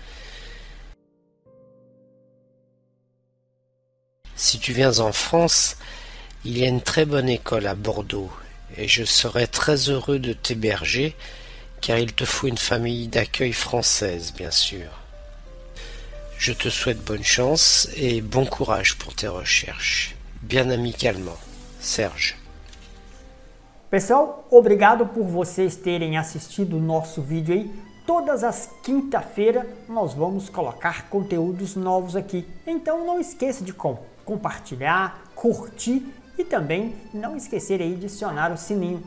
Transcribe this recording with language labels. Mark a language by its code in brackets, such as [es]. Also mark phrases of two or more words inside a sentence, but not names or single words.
[fr] Si tu viens en France, il y a une très bonne école à Bordeaux et je serai très heureux de t'héberger car il te faut une famille d'accueil française, bien sûr. Je te souhaite bonne chance et bon courage pour tes recherches. Bien amicalement, Serge. [pt] Pessoal, obrigado por vocês terem assistido o nosso vídeo aí. Todas as quinta-feiras nós vamos colocar conteúdos novos aqui. Então não esqueça de compartilhar, curtir e também não esquecer aí de acionar o sininho.